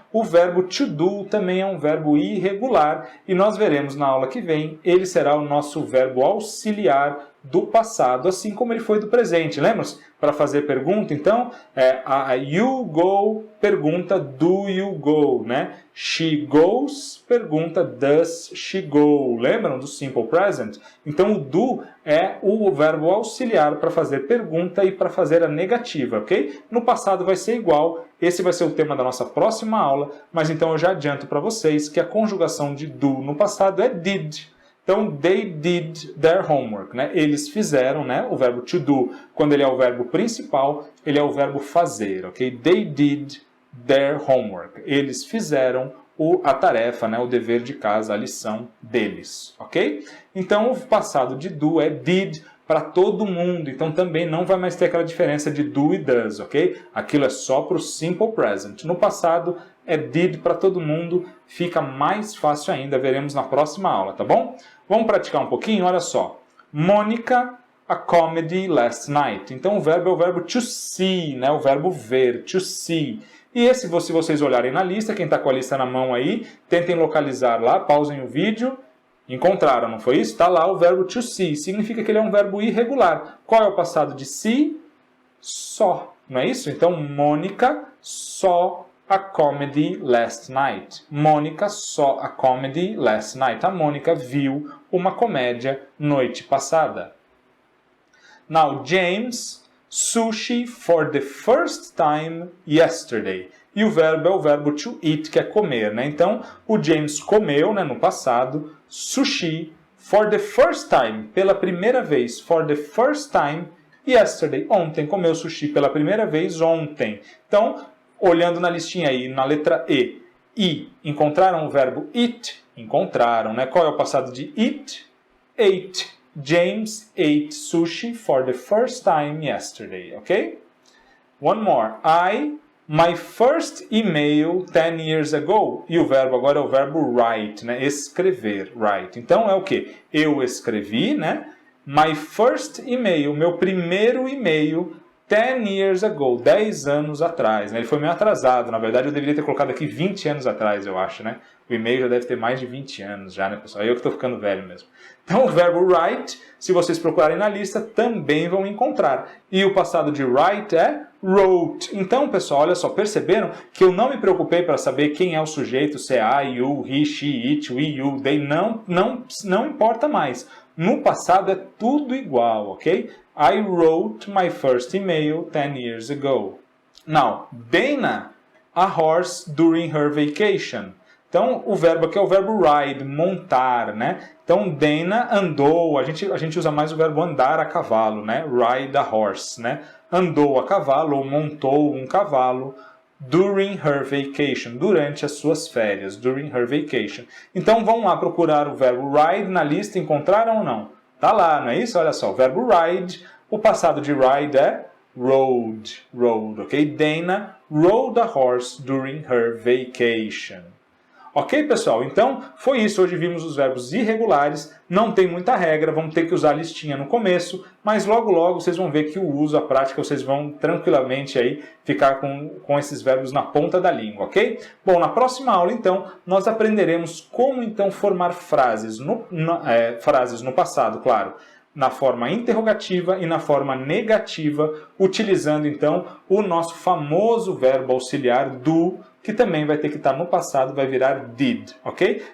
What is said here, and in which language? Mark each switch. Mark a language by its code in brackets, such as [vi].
[pt] O verbo to do também é um verbo irregular e nós veremos na aula que vem, ele será o nosso verbo auxiliar do passado, assim como ele foi do presente. Lembra-se? Para fazer pergunta, então, [en] you go [pt] pergunta [en] do you go, [pt] né? [en] She goes [pt] pergunta [en] does she go. [pt] Lembram do simple present? Então, o do é o verbo auxiliar para fazer pergunta e para fazer a negativa, ok? No passado vai ser igual, esse vai ser o tema da nossa próxima aula, mas então eu já adianto para vocês que a conjugação de do no passado é did. Então, [en] they did their homework, [pt] né? Eles fizeram, né? O verbo to do, quando ele é o verbo principal, ele é o verbo fazer, ok? [en] They did their homework. [pt] Eles fizeram a tarefa, né? O dever de casa, a lição deles, ok? Então, o passado de do é did para todo mundo. Então, também não vai mais ter aquela diferença de do e does, ok? Aquilo é só para o simple present. No passado, é did para todo mundo. Fica mais fácil ainda, veremos na próxima aula, tá bom? Vamos praticar um pouquinho? Olha só. [en] Monica, a comedy last night. [pt] Então, o verbo é o verbo to see, né? O verbo ver, to see. E esse, se vocês olharem na lista, quem está com a lista na mão aí, tentem localizar lá, pausem o vídeo. Encontraram, não foi isso? Está lá o verbo to see. Significa que ele é um verbo irregular. Qual é o passado de see? Saw. Não é isso? Então, [en] Mônica saw a comedy last night. Mônica saw a comedy last night. [pt] A Mônica viu uma comédia noite passada. [en] Now, James, sushi for the first time yesterday. [pt] E o verbo é o verbo to eat, que é comer, né? Então, o James comeu, né, no passado, [en] sushi for the first time, [pt] pela primeira vez, [en] for the first time yesterday. [pt] Ontem, comeu sushi pela primeira vez ontem. Então, olhando na listinha aí, na letra E, encontraram o verbo eat? Encontraram, né? Qual é o passado de eat? Ate. [en] James ate sushi for the first time yesterday, ok? One more. My first email 10 years ago. [pt] E o verbo agora é o verbo write, né? Escrever, write. Então é o quê? Eu escrevi, né? [en] My first email, [pt] meu primeiro e-mail [en] 10 years ago, [pt] 10 anos atrás, né? Ele foi meio atrasado, na verdade eu deveria ter colocado aqui 20 anos atrás, eu acho, né? O e-mail já deve ter mais de 20 anos já, né, pessoal? Eu que estou ficando velho mesmo. Então o verbo write, se vocês procurarem na lista, também vão encontrar. E o passado de write é wrote. Então, pessoal, olha só, perceberam que eu não me preocupei para saber quem é o sujeito, se é [en] I, you, he, she, it, we, you, they, [pt] não importa mais. No passado é tudo igual, ok? [en] I wrote my first email 10 years ago. Now, Dana a horse during her vacation. [pt] Então, o verbo aqui é o verbo ride, montar, né? Então, Dana andou, a gente usa mais o verbo andar a cavalo, né? [en] Ride a horse, [pt] né? Andou a cavalo ou montou um cavalo [en] during her vacation, [pt] durante as suas férias, during her vacation. Então, vamos lá procurar o verbo ride na lista, encontraram ou não? Tá lá, não é isso? Olha só, o verbo ride, o passado de ride é rode, ok? [en] Dana rode a horse during her vacation. [pt] Ok, pessoal? Então, foi isso. Hoje vimos os verbos irregulares. Não tem muita regra, vamos ter que usar a listinha no começo, mas logo logo vocês vão ver que o uso, a prática, vocês vão tranquilamente aí ficar com esses verbos na ponta da língua, ok? Bom, na próxima aula, então, nós aprenderemos como, então, formar frases no passado, claro, na forma interrogativa e na forma negativa, utilizando, então, o nosso famoso verbo auxiliar do, que também vai ter que estar no passado, vai virar did, ok?